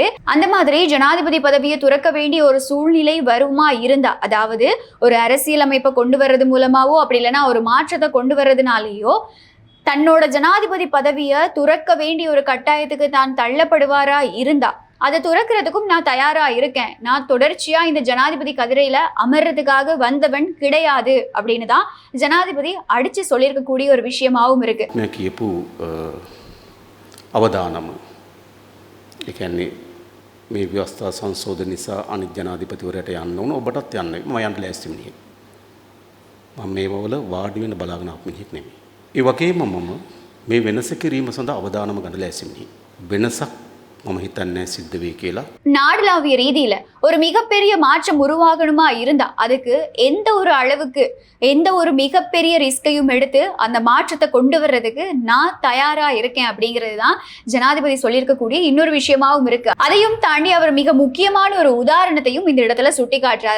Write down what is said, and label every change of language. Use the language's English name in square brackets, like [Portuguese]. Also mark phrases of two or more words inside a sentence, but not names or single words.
[Tamil] அந்த மாதிரி ஜனாதிபதி பதவியை துறக்க வேண்டிய ஒரு சூழ்நிலை வருமா இருந்தா, அதாவது ஒரு அரசியலமைப்பை கொண்டு வர்றது மூலமாவோ அப்படி இல்லைன்னா ஒரு மாற்றத்தை கொண்டு வர்றதுனாலேயோ தன்னோட ஜனாதிபதி பதவியை துறக்க வேண்டிய ஒரு கட்டாயத்துக்கு தான் தள்ளப்படுவாரா இருந்தா, அதை துறக்கிறதுக்கும் நான் தயாரா இருக்கேன், நான் தொடர்ச்சியா இந்த ஜனாதிபதி கதிரையில அமர்றதுக்காக வந்தவன் கிடையாது அப்படின்னு தான் ஜனாதிபதி அடிச்சு சொல்லியிருக்கக்கூடிய ஒரு விஷயமாவும் இருக்கு. [Sinhala] කියපු අවදානම ඒ කියන්නේ මේ ව්‍යවස්ථා සංශෝධන නිසා අනිත් ජනාධිපතිවරයාට යන්න ඕන, ඔබටත් යන්න. මම යන්න ලෑස්ති මිනිහෙක්. මම මේවවල වාඩි වෙන බලාගෙන ආපු මිනිහෙක් නෙමෙයි. ඒ වගේම මම මේ වෙනස කිරීම සඳහා අවදානම ගන්න ලෑස්ති මිනිහෙක්. වෙනසක් මම හිතන්නේ සිද්ධ වෙයි කියලා. [Tamil] நாடளாவிய ரீதியில ஒரு மிகப்பெரிய மாற்றம் உருவாகணுமா இருந்தா அதுக்கு எந்த ஒரு அளவுக்கு எந்த ஒரு மிகப்பெரிய ரிஸ்கையும் எடுத்து அந்த மாற்றத்தை கொண்டு வர்றதுக்கு நான் தயாரா இருக்கேன் அப்படிங்கிறது தான் ஜனாதிபதி சொல்லியிருக்கக்கூடிய இன்னொரு விஷயமாவும் இருக்கு. அதையும் தாண்டி அவர் மிக முக்கியமான ஒரு உதாரணத்தையும் இந்த இடத்துல சுட்டி காட்டுறாரு.